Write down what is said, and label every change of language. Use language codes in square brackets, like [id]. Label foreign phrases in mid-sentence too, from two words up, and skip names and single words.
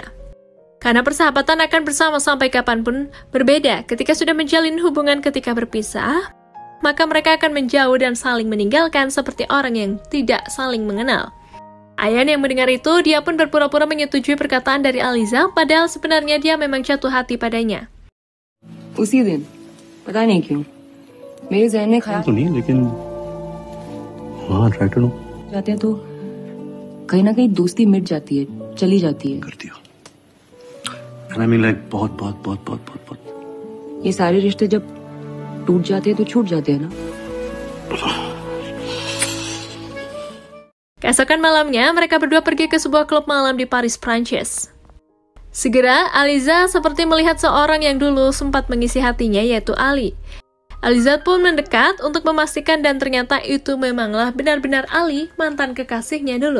[id] Karena persahabatan akan bersama sampai kapanpun, berbeda ketika sudah menjalin hubungan ketika berpisah, maka mereka akan menjauh dan saling meninggalkan seperti orang yang tidak saling mengenal. Ayan yang mendengar itu, dia pun berpura-pura menyetujui perkataan dari Aliza, padahal sebenarnya dia memang jatuh hati padanya. [hi] उसी दिन पता नहीं क्यों मेरे जहन में ख्याल तो नहीं लेकिन हाँ [en] try to know [hi] जाते हैं तो कहीं ना कहीं दोस्ती मिट जाती है, चली जाती है। कर दिया [en] And I mean like [hi] बहुत बहुत बहुत बहुत बहुत बहुत ये सारे रिश्ते जब टूट जाते हैं तो छूट जाते हैं ना। [id] Keesokan malamnya, mereka berdua pergi ke sebuah klub malam di Paris, Prancis. Segera, Aliza seperti melihat seorang yang dulu sempat mengisi hatinya, yaitu Ali. Aliza pun mendekat untuk memastikan dan ternyata itu memanglah benar-benar Ali, mantan kekasihnya dulu.